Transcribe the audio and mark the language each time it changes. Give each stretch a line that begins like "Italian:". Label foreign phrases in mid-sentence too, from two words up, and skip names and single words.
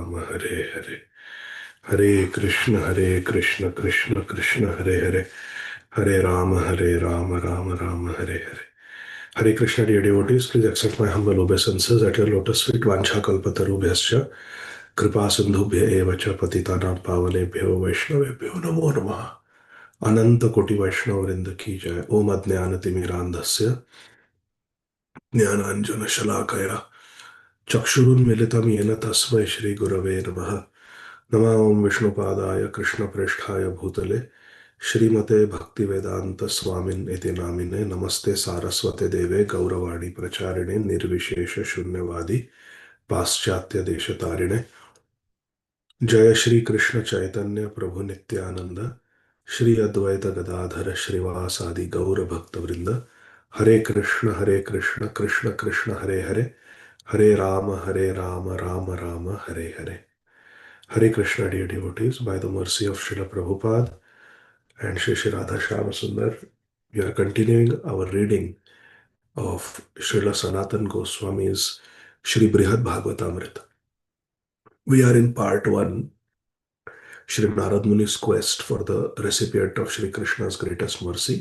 Sanskrit: हरे हरे, हरे कृष्ण कृष्ण कृष्ण हरे हरे, हरे राम राम राम हरे हरे.
English: Hare Krishna, dear devotees, please accept my humble obeisances at your lotus feet.
Sanskrit: वाञ्छा कल्पतरुभ्यश्च कृपा सिन्धुभ्य एव च पतितानाम् पावनेभ्यो वैष्णवेभ्यो नमो नमः. अनन्त कोटि वैष्णव वृन्द की जय. ॐ अज्ञानतिमिरान्धस्य ज्ञानांजन शलाकया चक्षुरुन्मिलितं येन तस्मै श्रीगुरवे नमः. नमः ओं विष्णुपादाय कृष्णप्रेष्ठाय भूतले श्रीमते भक्तिवेदांत स्वामिन् इति नामिने. नमस्ते सारस्वते देवे गौरवाणी प्रचारिणे निर्विशेष शून्यवादी पाश्चात्य देशतारिणे. जय श्री कृष्ण चैतन्य प्रभु नित्यानंद, श्री अद्वैत गदाधर श्रीवासादि गौर भक्त वृंद. हरे कृष्ण कृष्ण कृष्ण हरे हरे, हरे राम राम राम हरे हरे.
English: Hare Krishna, dear devotees, by the mercy of Srila Prabhupada and Shri Shri Radha Shyama Sundar, we are continuing our reading of Srila Sanatan Goswami's Shri Brihad Bhagavatamrta. We are in part 1, Shri Narad Muni's quest for the recipient of Shri Krishna's greatest mercy.